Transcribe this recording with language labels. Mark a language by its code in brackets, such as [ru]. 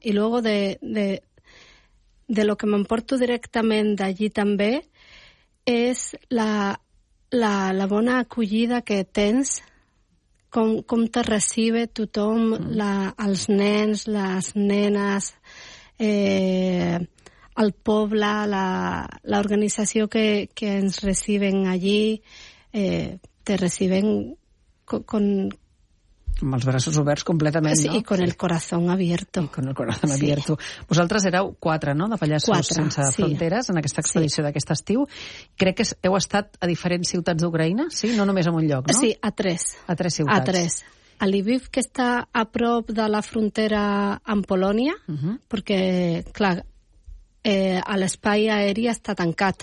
[ca] I [es] luego de lo que [ca] m'emporto directament d'allí també és la bona acollida que tens, com te recibe tothom, els nens, les nenes, el poble, l'organització que ens reciben allí, [es] te reciben con [ca] els braços oberts completament, sí, no? [es] I con el corazón abierto. I con el corazón abierto. [ca] Sí. Vosaltres éreu quatre, no?, de Pallassos quatre, sense sí. fronteres en aquesta expedició sí. d'aquest estiu. Crec que heu estat a diferents ciutats d'Ucraïna, sí? No només en un lloc, no? Sí, a tres. A tres ciutats. A tres. A Lviv, que està a prop de la frontera amb Polònia, perquè, clar, a l'espai aeri està tancat.